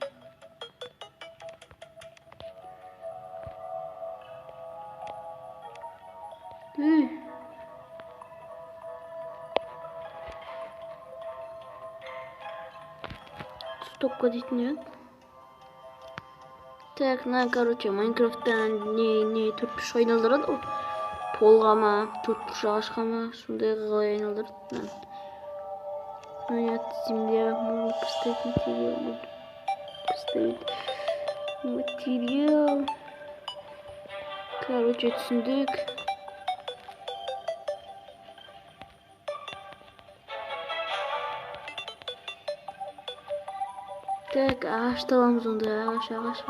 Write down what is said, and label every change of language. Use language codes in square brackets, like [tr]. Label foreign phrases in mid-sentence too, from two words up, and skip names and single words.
[kk] Стопка дейтін еді. [ru] Так, короче, [kk] Майнкрафттан не 4-5 айналдырады ғой. полға ма, төртбұрыш ағашқа ма, сондайға қалай айналдырды. [ru] Земля, можно поставить материал, можно поставить материал. [kk] Короче, түсіндік. Так, ағашты аламыз онда. Ағаш қайда?